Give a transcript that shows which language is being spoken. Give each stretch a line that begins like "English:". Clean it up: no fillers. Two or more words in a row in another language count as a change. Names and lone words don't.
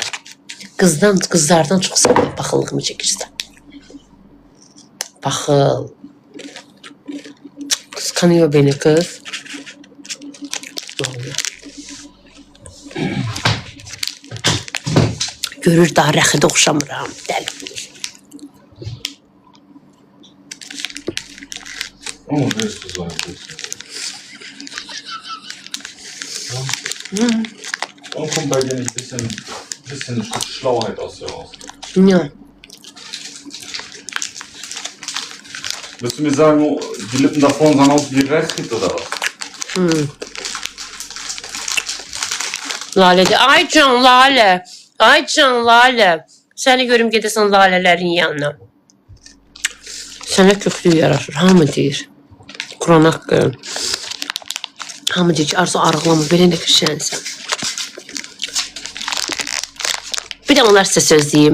Azerbaijani: Qızlardan çox sən baxıllığımı çəkirsən.
Turkish: Baxıl. Kıskanıyor beni kız.
Azerbaijani: görür daha rəxidə oxşamıram. Dəli.
German: Oh, das ist so ein Warum kommt bei dir nicht ein bisschen Schlauheit aus dir raus? Ja. Willst du mir sagen, die Lippen da vorne sahen aus wie Reiskit oder was?
Azerbaijani: Lale de. Ay can Lale. Ay can Lale. Səni görüm gedəsən Lalələrin yanına. Sənə köklü yaraşır. Hamı deyir. Kur'an haqqı. Hamı deyir ki, Arzu arıqlama, belə nə kişənsən. Bir də onlar sizə söz deyim.